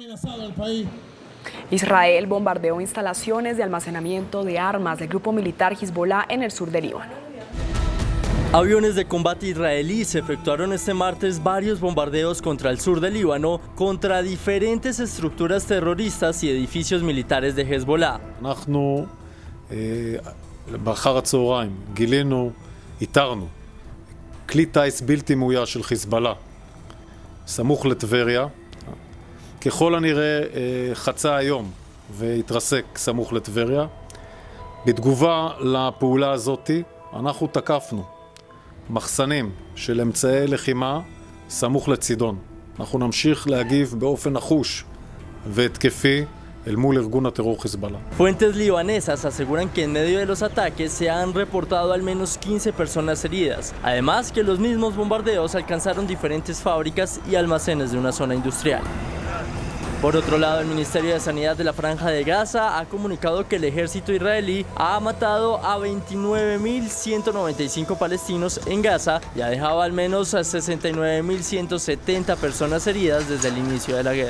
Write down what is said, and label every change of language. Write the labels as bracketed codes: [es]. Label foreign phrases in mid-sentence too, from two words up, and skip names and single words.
[es] Israel bombardeó instalaciones de almacenamiento de armas del grupo militar Hezbollah en el sur de Líbano. Aviones de combate israelíes efectuaron este martes varios bombardeos contra el sur del Líbano contra diferentes estructuras terroristas y edificios militares de Hezbollah. [he] באחר הצהריים גילינו, איתרנו כלי טיס בלתי מאויש של חיזבאללה סמוך לטבריה, ככל הנראה חצה היום והתרסק סמוך לטבריה. בתגובה לפעולה הזאת אנחנו תקפנו מחסנים של אמצעי לחימה סמוך לצידון. אנחנו נמשיך להגיב באופן נחוש והתקפי אל מול ארגון הטרור חיזבאללה. [es] Fuentes libanesas aseguran que en medio de los ataques se han reportado al menos 15 personas heridas. Además que los mismos bombardeos alcanzaron diferentes fábricas y almacenes de una zona industrial. Por otro lado, el Ministerio de Sanidad de la Franja de Gaza ha comunicado que el ejército israelí ha matado a 29.195 palestinos en Gaza y ha dejado al menos a 69.170 personas heridas desde el inicio de la guerra.